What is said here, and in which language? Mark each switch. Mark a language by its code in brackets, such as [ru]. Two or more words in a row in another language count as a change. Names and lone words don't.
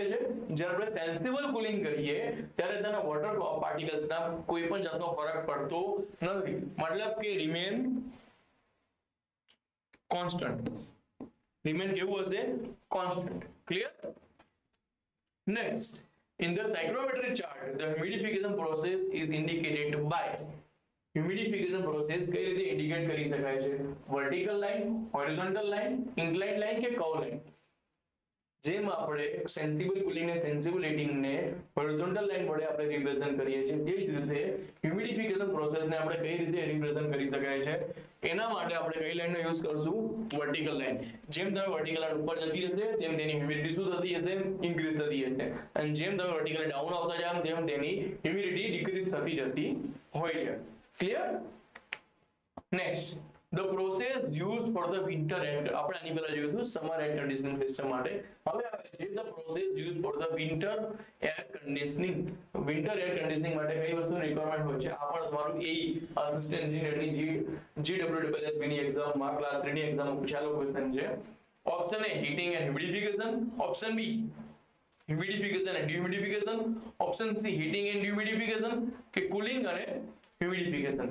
[gu] જ્યારે આપણે [en] sensible cooling [gu] કરીએ ત્યારે તેના વોટર પાર્ટિકલ્સના કોઈ પણ જાતનો ફરક પડતો નથી, મતલબ કે [en] remain constant. [gu] રિમેન કેવું હશે? [en] constant. clear? [gu] નેક્સ્ટ, [en] in the psychrometric chart the humidification process is indicated by. humidification process [gu] કઈ રીતે ઇન્ડિકેટ કરી શકાય છે? [en] vertical line, horizontal line, inclined line કે curve line? [gu] જેમ આપણે [en] sensible cooling [gu] ને [en] sensible heating [gu] ને [en] horizontal line [gu] વડે આપણે રિપ્રેઝન્ટ કરીએ છીએ, તે જ રીતે [en] humidification process [gu] ને આપણે કઈ રીતે રિપ્રેઝન્ટ કરી શકાય છે? એના માટે આપણે કઈ લાઈનનો યુઝ કરશું? [en] vertical line. [gu] જેમ તમે [en] vertical line [gu] ઉપર જતી હશે તેમ તેની હ્યુમિડિટી શું થતી હશે? ઇન્ક્રીઝ થતી હશે, અને જેમ તમે [en] vertical down [gu] આવતા જાવ તેમ તેની હ્યુમિડિટી ડિક્રીઝ થતી જતી હોય છે. [en] clear? next, the process used for the winter air, [gu] આપણે આની પહેલા જોયું હતું [en] summer air conditioning system [gu] માટે. હવે આવે છે [en] the process used for the winter air conditioning. winter air conditioning [gu] માટે કઈ વસ્તુની રિક્વાયરમેન્ટ હોય છે? આ પણ તમારું [en] AE assistant [gu] એન્જિનિયરની GWSB ની એક્ઝામમાં ક્લાસ 3 ની એક્ઝામમાં પૂછાયેલો ક્વેશ્ચન છે. [en] option A heating and humidification, option B humidification and dehumidification, option C heating and humidification કે cooling અને humidification?